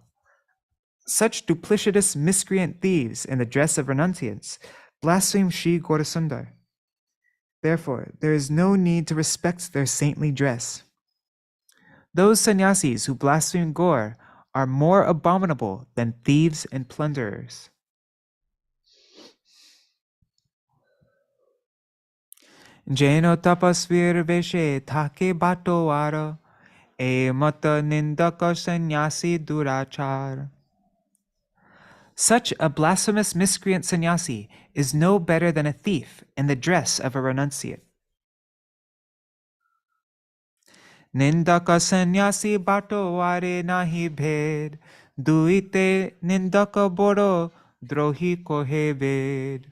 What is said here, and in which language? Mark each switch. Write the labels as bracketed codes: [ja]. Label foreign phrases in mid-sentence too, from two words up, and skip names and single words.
[en] Such duplicitous miscreant thieves in the dress of renunciants blaspheme Śrī Gaurasundar. Therefore, there is no need to respect their saintly dress. Those sannyasis who blaspheme Gaur are more abominable than thieves and plunderers. [bn] যেন তপস্বীর বেশে থাকে বাট পাড়, এ মত নিন্দক সন্ন্যাসী দুরাচার. [en] Such a blasphemous miscreant sannyasi is no better than a thief in the dress of a renunciate. [bn] নিন্দক সন্ন্যাসী বাট পাড়ে নাহি ভেদ, দুইতে নিন্দক বড় দ্রোহী কহে বেদ.